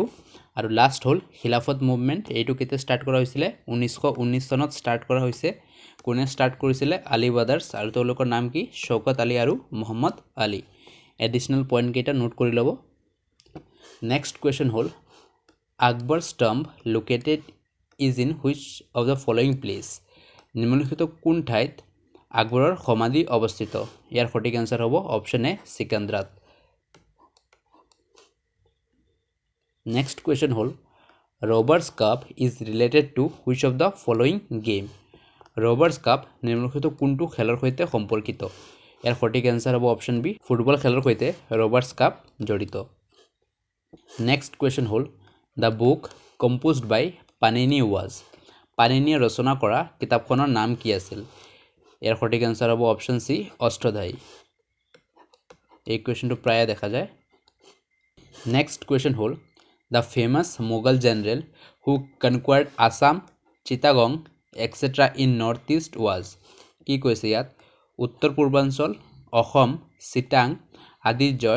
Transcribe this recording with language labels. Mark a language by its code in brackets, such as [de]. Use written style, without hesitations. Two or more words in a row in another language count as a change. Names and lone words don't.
[as] আৰু লাষ্ট হ'ল খিলাফত মুভমেণ্ট। এইটো কেতিয়া ষ্টাৰ্ট কৰা হৈছিলে? 1919 চনত ষ্টাৰ্ট কৰা হৈছে। কোনে ষ্টাৰ্ট কৰিছিলে? আলী ব্ৰাদাৰ্ছ। আৰু তেওঁলোকৰ নাম কি? শৌকত আলী আৰু মহম্মদ আলী। এডিশ্যনেল পইণ্টকেইটা নোট কৰি ল'ব। [en] next question হ'ল Akbar's tomb located is in which of the following place? [as] নিম্নলিখিত কোন ঠাইত আকবৰৰ সমাধি অৱস্থিত? ইয়াৰ সঠিক এনসাৰ হ'ব অপশ্যন এ, চিকান্দ্ৰাত। [en] next question হ'ল Rovers Cup is related to which of the following game? [as] ৰবাৰ্ছ কাপ নিম্নলিখিত কোনটো খেলৰ সৈতে সম্পৰ্কিত? ইয়াৰ সঠিক এনসাৰ হ'ব অপশ্যন বি, ফুটবল খেলৰ সৈতে ৰবাৰ্ছ কাপ জড়িত। [en] next question হ'ল the book composed by Panini was. [as] পাণিনিয়ে ৰচনা কৰা কিতাপখনৰ নাম কি আছিল ইয়াৰ সঠিক আনসাৰ হ'ব অপশন সি অষ্টধাই এই কোৱেশ্চনটো প্ৰায় দেখা যায় [en] next question [as] হ'ল [en] the famous Mughal general who conquered Assam Chittagong etcetera in North East was [as] কি কৈছে ইয়াত উত্তৰ পূৰ্বাঞ্চল অসম চিটাং আদি জয়